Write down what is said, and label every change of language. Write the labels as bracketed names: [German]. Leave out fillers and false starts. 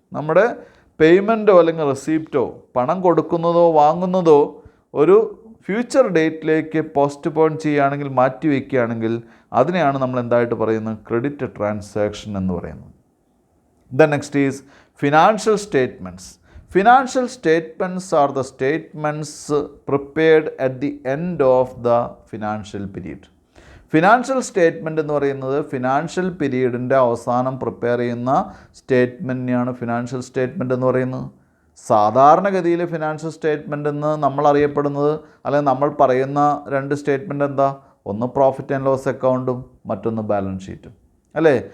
[Malayalam] നമ്മുടെ പേയ്മെൻറ്റോ അല്ലെങ്കിൽ റെസിപ്റ്റോ, പണം കൊടുക്കുന്നതോ വാങ്ങുന്നതോ ഒരു ഫ്യൂച്ചർ ഡേറ്റിലേക്ക് പോസ്റ്റ്പോൺ ചെയ്യുകയാണെങ്കിൽ, മാറ്റി വയ്ക്കുകയാണെങ്കിൽ അതിനെയാണ് നമ്മൾ എന്തായിട്ട് പറയുന്നത്? ക്രെഡിറ്റ് ട്രാൻസാക്ഷൻ എന്ന് പറയുന്നത്. [English] The next is financial statements. Financial statements are the statements prepared at the end of the financial period. [Malayalam] Financial statement എന്ന് പറയുന്നത് ഫിനാൻഷ്യൽ പീരീഡിൻ്റെ അവസാനം പ്രിപ്പയർ ചെയ്യുന്ന സ്റ്റേറ്റ്മെൻറ്റിനെയാണ് ഫിനാൻഷ്യൽ സ്റ്റേറ്റ്മെൻറ്റ് എന്ന് പറയുന്നത്. സാധാരണഗതിയിൽ ഫിനാൻഷ്യൽ സ്റ്റേറ്റ്മെൻറ്റ് എന്ന് നമ്മൾ അറിയപ്പെടുന്നത് അല്ലെങ്കിൽ നമ്മൾ പറയുന്ന 2 സ്റ്റേറ്റ്മെൻറ്റ് എന്താ? ഒന്ന് പ്രോഫിറ്റ് ആൻഡ് ലോസ് അക്കൗണ്ടും മറ്റൊന്ന് ബാലൻസ് ഷീറ്റും അല്ലേ.